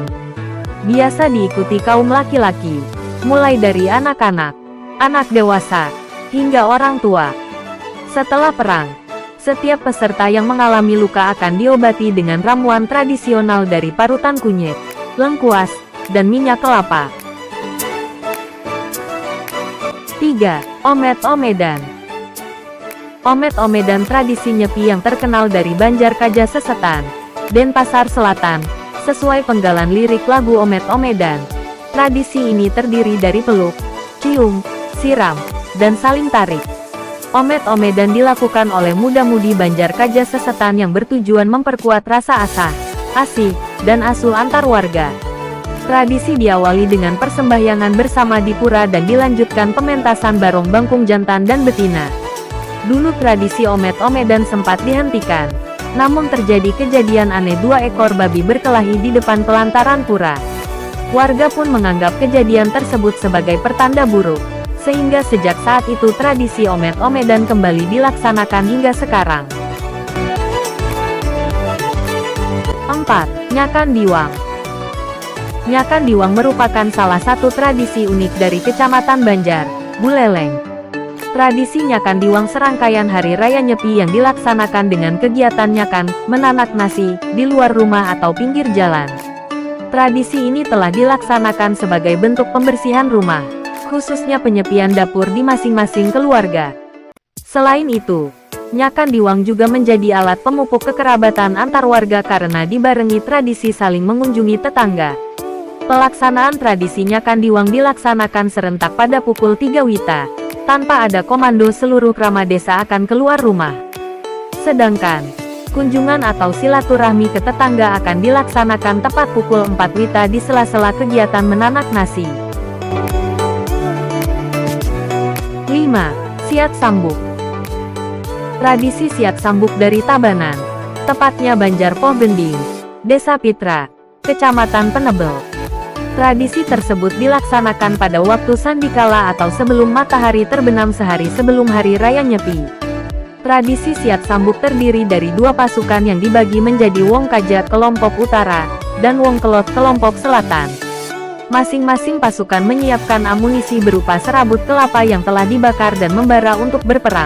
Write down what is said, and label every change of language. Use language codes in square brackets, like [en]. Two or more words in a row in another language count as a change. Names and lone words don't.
[id] Biasa diikuti kaum laki-laki, mulai dari anak-anak, anak dewasa, hingga orang tua. Setelah perang, setiap peserta yang mengalami luka akan diobati dengan ramuan tradisional dari parutan kunyit, lengkuas, dan minyak kelapa. 3. Omet-omedan. Omet-omedan tradisi nyepi yang terkenal dari Banjar Kaja Sesetan, Denpasar Selatan, sesuai penggalan lirik lagu Omet-omedan. Tradisi ini terdiri dari peluk, cium, siram, dan saling tarik. Omet-omedan dilakukan oleh muda-mudi Banjar Kaja Sesetan yang bertujuan memperkuat rasa asah, asih, dan asuh antar warga. Tradisi diawali dengan persembahyangan bersama di pura dan dilanjutkan pementasan barong bangkung jantan dan betina. Dulu tradisi omet-omedan sempat dihentikan, namun terjadi kejadian aneh 2 ekor babi berkelahi di depan pelantaran pura. Warga pun menganggap kejadian tersebut sebagai pertanda buruk, sehingga sejak saat itu tradisi omet-omedan kembali dilaksanakan hingga sekarang. 4. Nyakan Diwang. Nyakan Diwang merupakan salah satu tradisi unik dari Kecamatan Banjar, Buleleng. Tradisi Nyakan Diwang serangkaian hari raya Nyepi yang dilaksanakan dengan kegiatan nyakan, menanak nasi, di luar rumah atau pinggir jalan. Tradisi ini telah dilaksanakan sebagai bentuk pembersihan rumah, khususnya penyepian dapur di masing-masing keluarga. Selain itu, Nyakan Diwang juga menjadi alat pemupuk kekerabatan antar warga karena dibarengi tradisi saling mengunjungi tetangga. Pelaksanaan tradisi Nyakan Diwang dilaksanakan serentak pada pukul 3 WITA. Tanpa ada komando, seluruh krama desa akan keluar rumah. Sedangkan, kunjungan atau silaturahmi ke tetangga akan dilaksanakan tepat pukul 4 WITA di sela-sela kegiatan menanak nasi. 5. Siat Sambuk. Tradisi Siat Sambuk dari Tabanan, tepatnya Banjar Poh Gending, Desa Pitra, Kecamatan Penebel. Tradisi tersebut dilaksanakan pada waktu sandikala atau sebelum matahari terbenam sehari sebelum Hari Raya Nyepi. Tradisi Siat Sambuk terdiri dari 2 pasukan yang dibagi menjadi Wong Kaja kelompok utara, dan Wong Kelot kelompok selatan. Masing-masing pasukan menyiapkan amunisi berupa serabut kelapa yang telah dibakar dan membara untuk berperang.